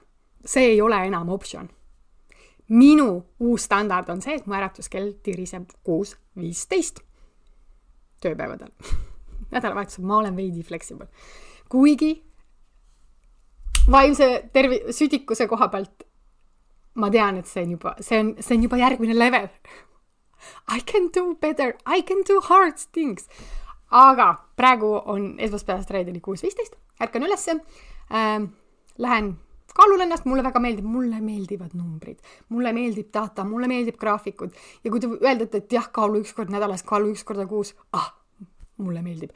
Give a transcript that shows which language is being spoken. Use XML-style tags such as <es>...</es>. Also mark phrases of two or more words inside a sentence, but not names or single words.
<et>See ei ole enam optsioon. Minu uus standard on see, et mu äratuskell tiriseb 6:15 tööpäevadel. Nädalavahetusel ma olen veidi flexible. Kuigi vaimse südikuse koha pealt ma tean, et see on juba järgmine level.</et> <en>I can do better, I can do hard things.</en> <et>Aga praegu on esmaspäevast reedeni 6:15, ärkan ülesse, lähen kaalun ennast, mulle väga mulle meeldivad numbrid, mulle meeldib data, mulle meeldib graafikud ja kui te öeldate, et jah, kaalu 1 kord nädalas, kaalu 1 korda kuus, mulle meeldib.</et>